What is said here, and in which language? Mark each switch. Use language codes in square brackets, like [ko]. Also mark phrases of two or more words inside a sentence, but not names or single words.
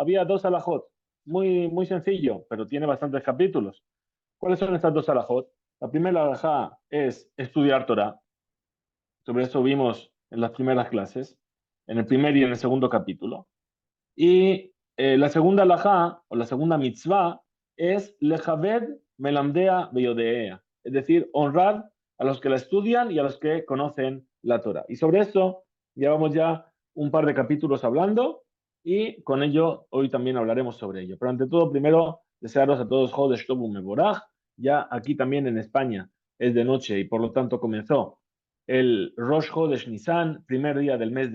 [es] Había dos alajot, muy sencillo, pero tiene bastantes capítulos. ¿Cuáles son estas dos alajot? La primera alajá es estudiar Torah. Sobre eso vimos en las primeras clases, en el primer y en el segundo capítulo. Y la segunda alajá, o la segunda mitzvah, es [he] לכבד מלמדיה ויודעיה, [es] es decir, honrar a los que la estudian y a los que conocen la Torah. Y sobre eso llevamos ya un par de capítulos hablando y con ello hoy también hablaremos sobre ello. Pero ante todo, primero, desearos a todos [he] חודש טוב ומבורך. [es] Ya aquí también en España es de noche y por lo tanto comenzó el Rosh Hodesh Nisan, primer día del mes